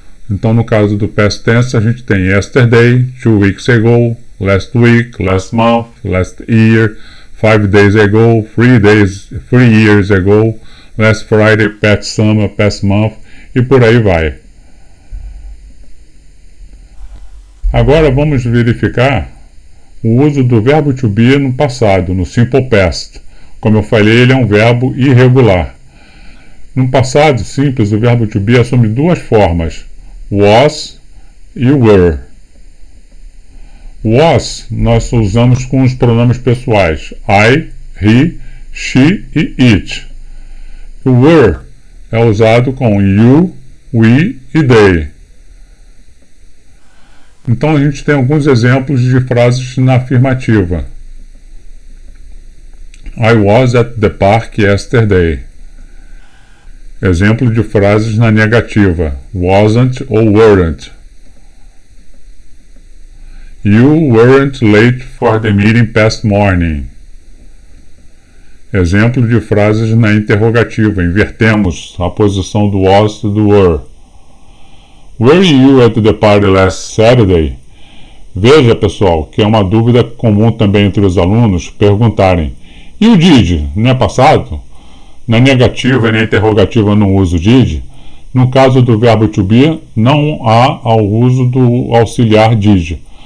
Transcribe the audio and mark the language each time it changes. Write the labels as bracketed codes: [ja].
[pt] Então, no caso do past tense, a gente tem yesterday, 2 weeks ago, last week, last month, last year, 5 days ago, 3 years ago, last Friday, past summer, past month, e por aí vai. Agora vamos verificar o uso do verbo to be no passado, no simple past. Como eu falei, ele é um verbo irregular. No passado simples, o verbo to be assume duas formas, was e were. Was nós usamos com os pronomes pessoais I, he, she e it. O were é usado com you, we e they. Então a gente tem alguns exemplos de frases na afirmativa. [en] I was at the park yesterday. Exemplo de frases na negativa. Wasn't ou weren't. You weren't late for the meeting past morning. [pt] Exemplo de frases na interrogativa. Invertemos a posição do was e do were. [en] Were you at the party last Saturday? [pt] Veja, pessoal, que é uma dúvida comum também entre os alunos perguntarem: e o did? Não é passado? Na negativa e na interrogativa não uso did. No caso do verbo to be, não há ao uso do auxiliar did.